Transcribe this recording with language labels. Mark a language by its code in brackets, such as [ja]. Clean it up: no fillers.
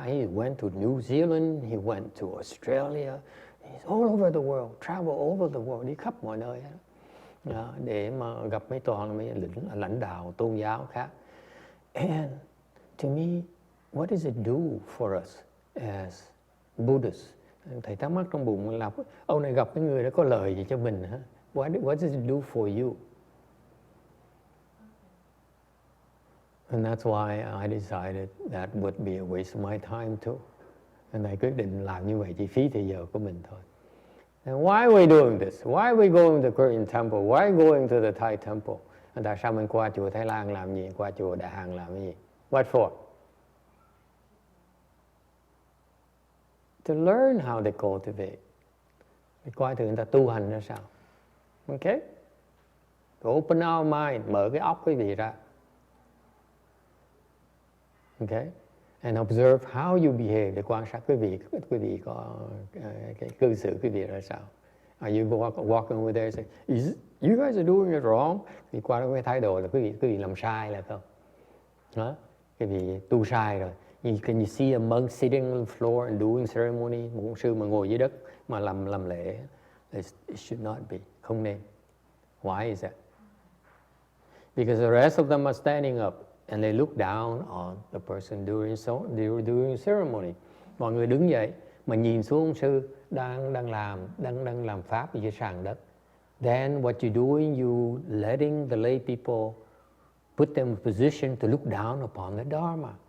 [en] He went to New Zealand, he went to Australia. He's all over the world, [vi] travel all over the world, đi khắp mọi nơi để mà gặp mấy mấy lãnh đạo tôn giáo khác. [en] And to me, what does it do for us as Buddhists? [vi] Thầy thắc mắc trong bụng là ông này gặp cái người đó có lời gì cho mình hả? [en] What does it do for you? And that's why I decided that would be a waste of my time too. [vi] And thầy quyết định làm như vậy chỉ phí thời giờ của mình thôi. [en] And why are we doing this? Why are we going to the Korean temple? Why are we going to the Thai temple? [vi] And tại sao mình qua chùa Thái Lan làm gì? Qua chùa Đại Hàn làm gì? [en] What for? To learn how they cultivate. [vi] Mình coi thử người ta tu hành ra sao. Okay? [en] To open our mind, [vi] mở cái óc quý vị ra. Okay? [en] And observe how you behave, [vi] để quan sát quý vị có cái cư xử quý vị ra sao. [en] Are you walking over there and say, you guys are doing it wrong? [vi] Thì qua đó cái thái độ là quý vị làm sai là không? Đó, quý vị tu sai rồi. [en] Can you see a monk sitting on the floor and doing ceremony? [vi] Một sư mà ngồi dưới đất mà làm lễ, [en] it should not be, [vi] không nên. [en] Why is that? Because the rest of them are standing up and they look down on the person during ceremony. [vi] Mọi người đứng dậy mà nhìn xuống ông sư đang làm pháp dưới sàn đất. [en] Then what you doing, you letting the lay people put them in position to look down upon the Dharma.